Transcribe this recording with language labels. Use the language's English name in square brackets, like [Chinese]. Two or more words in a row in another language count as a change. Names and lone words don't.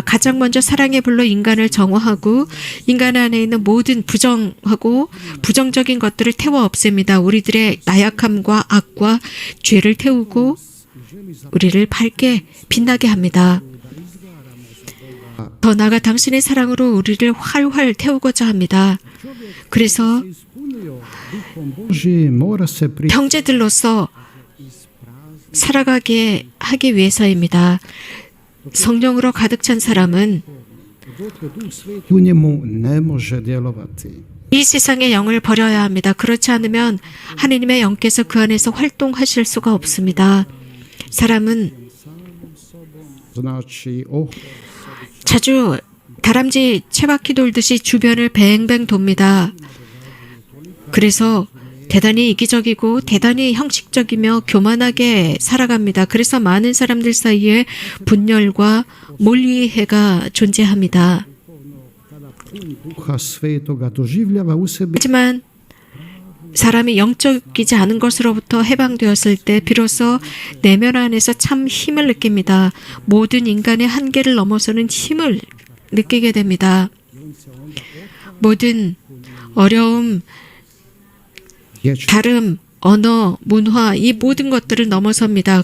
[Korean] 가장 먼저 사랑의 불로 인간을 정화하고 인간 안에 있는 모든 부정하고 부정적인 것들을 태워 없앱니다. 우리들의 나약함과 악과 죄를 태우고 우리를 밝게 빛나게 합니다. 더 나아가 당신의 사랑으로 우리를 활활 태우고자 합니다. 그래서 [Croatian] Božji mora se [Korean] 형제들로서 살아가게 하기 위해서입니다. 성령으로 가득 찬 사람은 [Croatian] u njemu ne može djelovati. [Korean] 이 세상의 영을 버려야 합니다. 그렇지 않으면 하느님의 영께서 그 안에서 활동하실 수가 없습니다. 사람은 [Croatian] Znači, [Korean] 자주 다람쥐 채바퀴 돌듯이 주변을 뱅뱅 돕니다. 그래서 대단히 이기적이고 대단히 형식적이며 교만하게 살아갑니다. 그래서 많은 사람들 사이에 분열과 몰이해가 존재합니다. [Croatian] Duha Svetoga doživljava u sebi [Korean] 하지만 사람이 영적이지 않은 것으로부터 해방되었을 때 비로소 내면 안에서 참 힘을 느낍니다. 모든 인간의 한계를 넘어서는 힘을 느끼게 됩니다. 모든 어려움, 다름, 언어, 문화 이 모든 것들을 넘어섭니다.